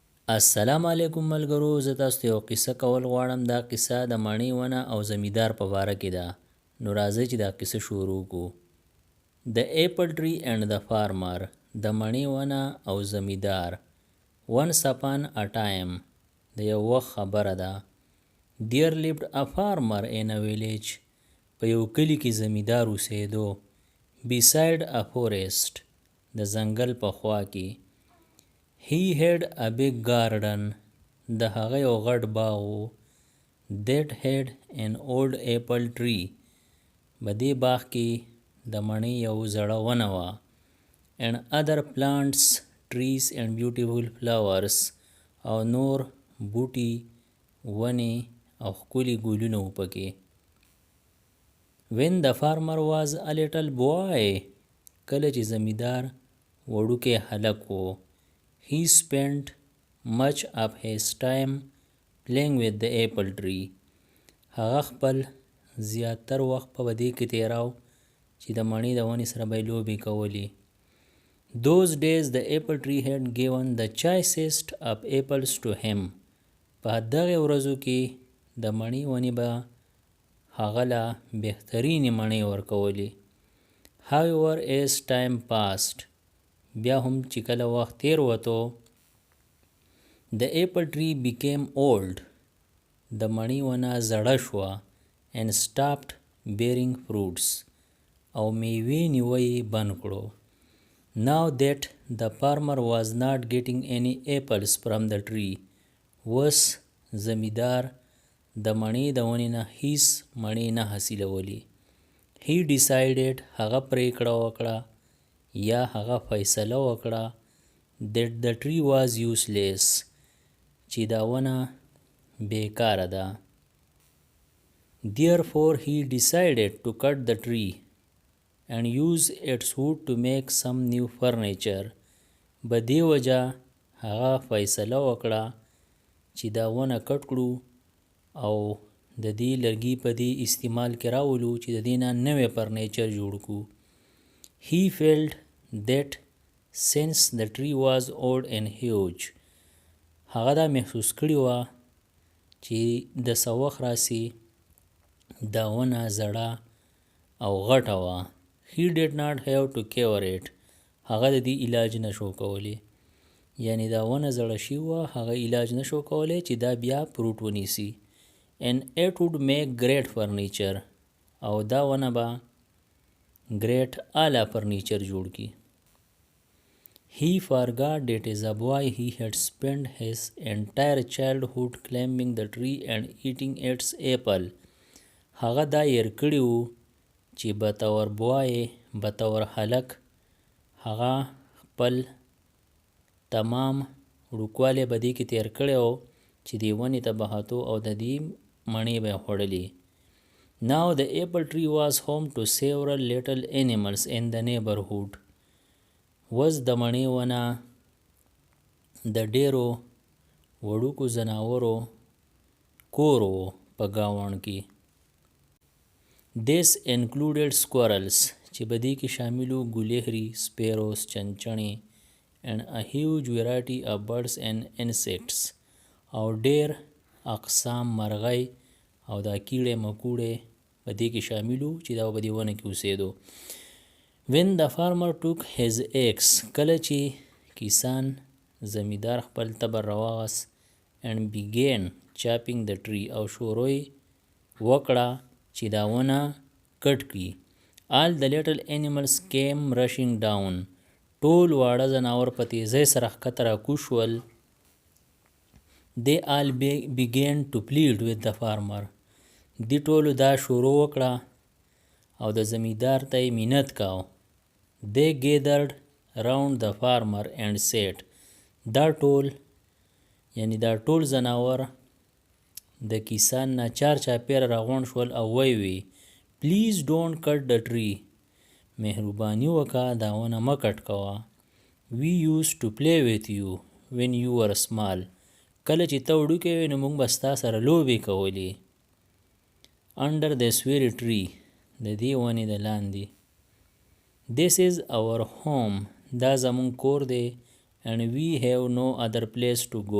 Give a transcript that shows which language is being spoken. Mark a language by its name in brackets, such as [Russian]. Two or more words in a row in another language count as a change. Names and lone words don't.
[Pashto] السلام علیکم ملګرو، زه تاسو ته یو قصه کول غواړم. دا قصه د مڼې ونه او زمیندار په باره کې ده. نو راځئ چې دا قصه شروع کړو. [English] the apple tree and the farmer, [Pashto] د مڼې ونه او زمیندار. [English] once upon a time، [Pashto] د یو وخت خبره ده. [English] there lived a farmer in a village، [Pashto] په یو کلی کې زمیندار اوسېدو. [English] beside a forest، [Pashto] د ځنګل په خوا کې. [English] He had a big garden، [Pashto] د هغه یو غټ باغ و. [English] that had an old apple tree، [Pashto] په دې باغ کې د مڼې یو زړه ونه وه. [English] and other plants، trees and beautiful flowers، [Pashto] او نور بوټي، ونې او ښکلي ګلونه و پکې. [English] when the farmer was a little boy، [Pashto] کله چې زمیندار وړوکی هلک و. [English] he spent much of his time playing with the apple tree، [Pashto] هغه خپل زیاتر وخت په دې کې تیراو چې د مڼې د ونې سره به یې لوبې کولې. [English] those days the apple tree had given the choicest of apples to him، [Pashto] په دغه ورځو کې د مڼې ونې به هغه له بهترینې مڼې ورکولې. [English] however as time passed، [Pashto] بیا هم چې کله وخت تیر وته، [English] the apple tree became old، [Pashto] د مڼې ونه زړه شوه. [English] and stopped bearing fruits، [Pashto] او میوې نیوی یې بند کړو. [English] now that the farmer was not getting any apples from the tree، [Pashto] اوس زمیندار د مڼې د ونې نه هیڅ مڼې نه حاصلولې. [English] he decided، [Pashto] هغه پریکړه وکړه یا هغه فیصله وکړه [English] that the tree was useless، [Pashto] چې دا ونه بیکاره ده. [English] therefore he decided to cut the tree and use its wood to make some new furniture، [Pashto] په دې وجه هغه فیصله وکړه چې دا ونه کټ کړو او د دې لرګي په دې استعمال کې راولو چې د دې نه نوی فرنیچر جوړ کړو. [English] he felt that since the tree was old and huge، [Pashto] هغه دا محسوس کړي وه چې د څه وخت راسي دا ونه زړه او غټه وه. [English] he did not have to cure it، [Pashto] هغه د دې علاج نشو کولی. یعنی دا ونه زړه شي وه، هغه علاج نشو کولی چې دا بیا فروټ ونیسي. [English] and it would make great furniture، [Pashto] او دا ونه به great اعلی فرنیچر جوړ کی. [English] he forgot that as a boy he had spent his entire childhood climbing the tree and eating its apple، [Pashto] هغه دا هیر کړي وو چې بطور بوای، بطور هلک، هغه خپل تمام وړوکوالی به دې کې تیر کړی و چې دې ونې ته به هتو او د دې مڼې به یې خوړلې. [English] now the apple tree was home to several little animals in the neighborhood، [Pashto] اوس د مڼې ونه د ډیرو وړوکو ځناورو کور و په ګاونډ کې. [English] this included squirrels، [Pashto] چې په دې کې شامل وو ګلیهري، سپیروس، چنچڼې، [English] and a huge variety of birds and insects، [Pashto] او ډیر اقسام مرغۍ او دا کیړې مکوړې په دې کې شامل وو چې دا په دې ونه کې اوسېدو. [English] when the farmer took his axe، [Pashto] کله چې کسان زمیندار خپل تبر راواغس [English] and began chopping the tree، [Pashto] او شروع یې وکړه چې دا ونه کټ کړي. [English] all the little animals came rushing down، [Pashto] ټول واړه ځناور په تیزۍ سره ښکته راکوز شول. [English] they all began to plead with the farmer، [Pashto] دې ټولو دا شروع وکړه او د زمیندار ته یې منت کاو. [English] they gathered round the farmer and said، [Pashto] دا ټول یعنی دا ټول ځناور د کسان نه چار چاپیره راغونډ شول او وی [English] please don't cut the tree، [Pashto] مهرباني وکړه دا ونه مه کټ کوه. [English] we used to play with you when you were small، [Pashto] کله چې ته وړوکی وې نو موږ به ستا سره لوبې کولې. [English] under this very tree، [Pashto] د دې ونې د لاندې. [English] this is our home، [Pashto] دا زمونږ کور دی [English] and we have no other place to go.